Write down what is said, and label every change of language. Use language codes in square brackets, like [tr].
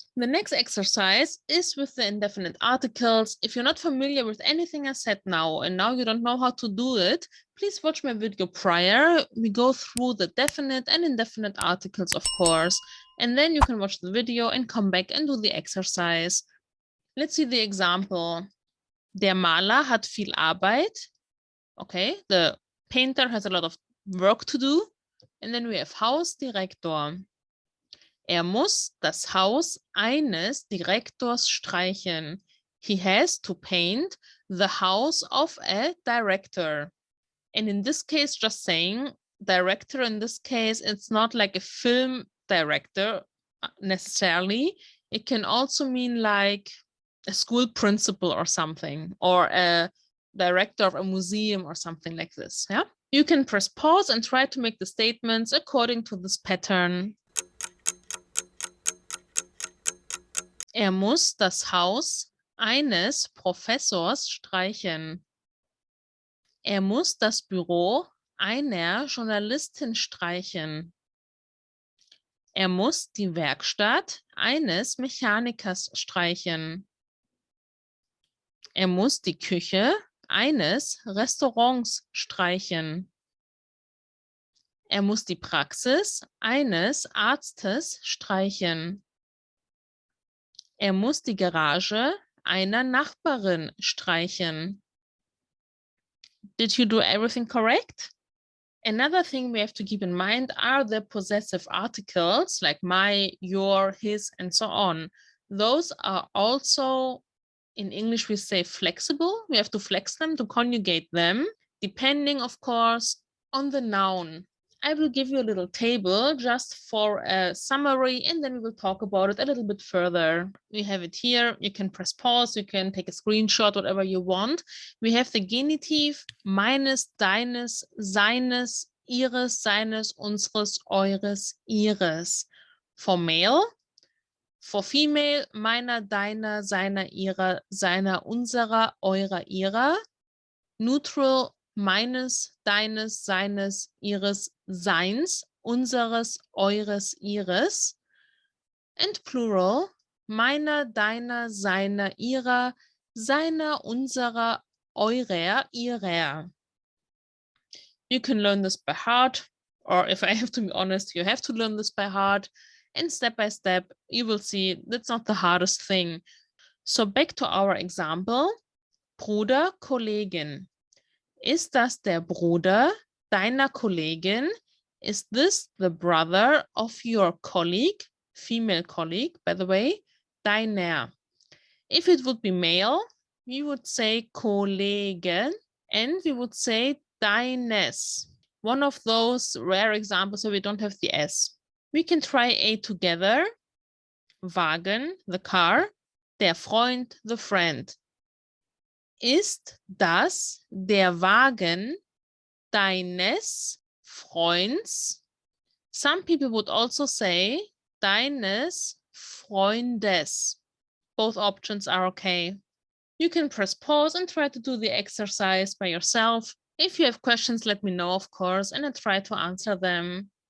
[en] The next exercise is with the indefinite articles. If you're not familiar with anything I said now, and now you don't know how to do it, please watch my video prior. We go through the definite and indefinite articles, of course, and then you can watch the video and come back and do the exercise. Let's see the example. [de] Der Maler hat viel Arbeit. [en] Okay, the painter has a lot of work to do. And then we have Hausdirektor. [de] Muss das Haus eines Direktors streichen. [en] He has to paint the house of a director. And in this case, just saying director in this case, it's not like a film director necessarily. It can also mean like a school principal or something, or a director of a museum or something like this. Yeah, you can press pause and try to make the statements according to this pattern. [de] Muss das Haus eines Professors streichen. Muss das Büro einer Journalistin streichen. Muss die Werkstatt eines Mechanikers streichen. Muss die Küche eines Restaurants streichen. Muss die Praxis eines Arztes streichen. Muss die Garage einer Nachbarin streichen. [en] Did you do everything correct? Another thing we have to keep in mind are the possessive articles like my, your, his, and so on. Those are also, in English, we say flexible. We have to flex them to conjugate them, depending, of course, on the noun. I will give you a little table just for a summary, and then we will talk about it a little bit further. We have it here. You can press pause. You can take a screenshot, whatever you want. We have the Genitiv [de] meines, deines, seines, ihres, seines, unseres, eures, ihres. [en] For male. For female, [de] meiner, deiner, seiner, ihrer, seiner, unserer, eurer, ihrer. [en] Neutral, [de] meines, deines, seines, ihres, seins, unseres, eures, ihres. [en] And plural, [de] meiner, deiner, seiner, ihrer, seiner, unserer, eurer, ihrer. [en] You can learn this by heart, or if I have to be honest, you have to learn this by heart. And step by step, you will see that's not the hardest thing. So back to our example. Bruder, Kollegin. [de] Ist das der Bruder deiner Kollegin? [en] Is this the brother of your colleague? Female colleague, by the way. Deiner. If it would be male, we would say Kollegen, and we would say deines. One of those rare examples where we don't have the S. We can try A together. Wagen, the car. Der Freund, the friend. [de] Ist das der Wagen deines Freunds? [en] Some people would also say [de] deines Freundes. [en] Both options are okay. You can press pause and try to do the exercise by yourself. If you have questions, let me know, of course, and I try to answer them.